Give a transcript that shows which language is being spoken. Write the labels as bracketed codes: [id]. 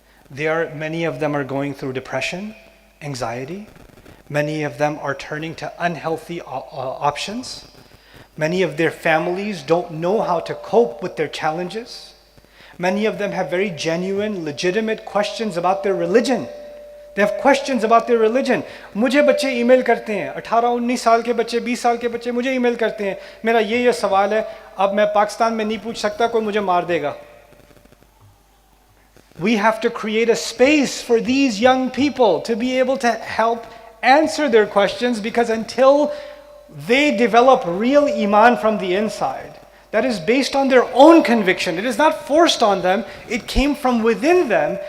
[en] Many of them are going through depression, anxiety. Many of them are turning to unhealthy options. Many of their families don't know how to cope with their challenges. Many of them have very genuine, legitimate questions about their religion. They have questions about their religion. [hi] मुझे बच्चे email करते हैं, 18-19 साल के बच्चे, 20 साल के बच्चे मुझे ईमेल करते हैं, मेरा ये सवाल है, अब मैं पाकिस्तान में नहीं पूछ सकता, कोई मुझे मार देगा. [en] We have to create a space for these young people to be able to help answer their questions, because until they develop real iman from the inside, that is based on their own conviction. It is not forced on them. It came from within them.